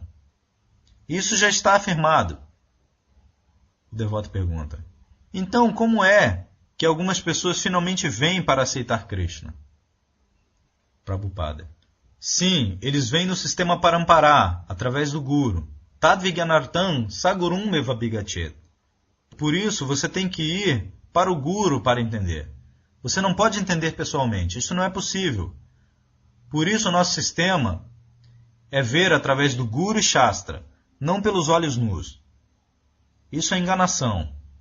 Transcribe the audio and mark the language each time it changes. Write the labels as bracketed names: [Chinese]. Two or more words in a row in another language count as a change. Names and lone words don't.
[Portuguese] Isso já está afirmado. O devoto pergunta: então como é que algumas pessoas finalmente vêm para aceitar Krishna? Prabhupada: sim, eles vêm no sistema Parampara, através do Guru. [Sanskrit] तद्विज्ञानार्थं सगुरुम् एव अभिगच्छेत्. [Portuguese] Por isso você tem que ir para o Guru para entender. Você não pode entender pessoalmente, isso não é possível. Por isso o nosso sistema é ver através do Guru e Shastra, não pelos olhos nus. Isso é enganação.